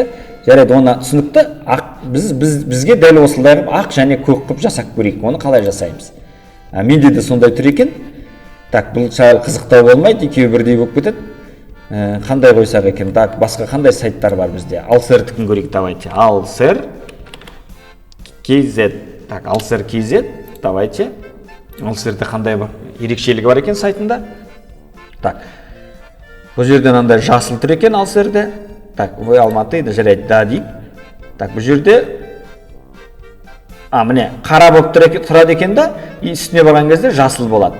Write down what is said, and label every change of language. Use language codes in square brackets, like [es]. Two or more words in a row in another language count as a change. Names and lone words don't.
[kk] Жарайды, оны түсінікті, бізге дәл осылай ақ және көк қып жасап көрейік. Оны қалай жасаймыз? Менде де сондай тұр екен. Так, бұл шағыл қызықтау болмайды, екеуі бірдей болып кетеді. Қандай қойсақ екен? Так, басқа қандай сайттар бар бізде? Alser тікін көрейік, давайте. Alser KZ. Так, Alser KZ, давайте. Alser'де қандай бар? Ерекшелігі бар екен сайтында. Так, бұл жерден андай жасыл тұр екен Alser'де. [ru] Так, вы [kk] Алматы, жарайды, да дейік. Так, бұл жерде міне, қара болып тұрады екен да, үстіне барған кезде жасыл болады.